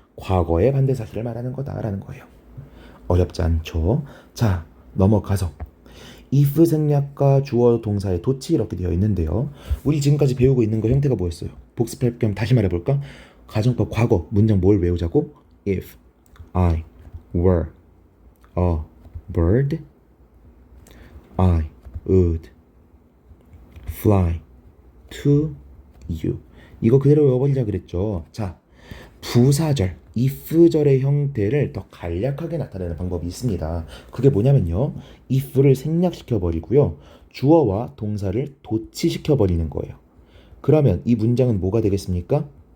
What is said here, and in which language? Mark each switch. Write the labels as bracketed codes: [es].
[ko] 과거의 반대사실을 말하는 거다라는 거예요. 어렵지 않죠? 자, 넘어가서 if 생략과 주어 동사의 도치 이렇게 되어 있는데요. 우리 지금까지 배우고 있는 거 형태가 뭐였어요? 복습할 겸 다시 말해볼까? 가정법 과거 문장 뭘 외우자고? [en] If I were a bird, I would fly to you. [ko] 이거 그대로 외워버리자 그랬죠. 자, 부사절, if절의 형태를 더 간략하게 나타내는 방법이 있습니다. 그게 뭐냐면요. if를 생략시켜버리고요. 주어와 동사를 도치시켜버리는 거예요. 그러면 이 문장은 뭐가 되겠습니까?